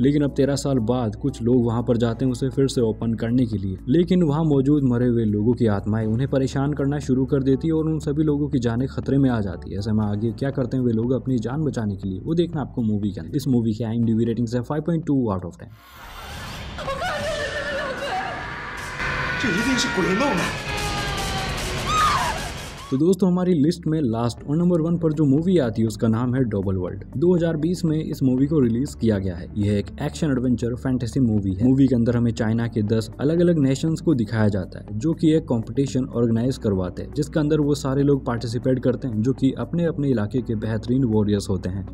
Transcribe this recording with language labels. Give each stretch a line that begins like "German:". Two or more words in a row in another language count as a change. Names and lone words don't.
Hindi: लेकिन अब 13 साल बाद कुछ लोग वहां पर जाते हैं उसे फिर से ओपन करने के लिए, लेकिन वहां मौजूद मरे हुए लोगों की आत्माएं उन्हें परेशान करना शुरू कर देती है और उन सभी लोगों की जानें खतरे में आ जाती है। ऐसे में आगे क्या करते हैं वे लोग अपनी जान बचाने के लिए, वो देखना आपको मूवी के अंदर। इस मूवी की IMDb रेटिंग है 5.2
English: out of
Hindi: 10।
Chinese: 这一定是鬼弄的。
Hindi: तो दोस्तों हमारी लिस्ट में लास्ट और नंबर 1 पर जो मूवी आती है उसका नाम है डबल वर्ल्ड। 2020 में इस मूवी को रिलीज किया गया है। यह एक
English: action adventure fantasy movie
Hindi: है। मूवी के अंदर हमें चाइना के 10 अलग अलग नेशंस को दिखाया जाता है, जो कि एक
English: competition organize
Hindi: करवाते हैं, जिसके अंदर वो सारे लोग पार्टिसिपेट करते हैं जो कि अपने अपने इलाके के बेहतरीन वॉरियर्स होते हैं।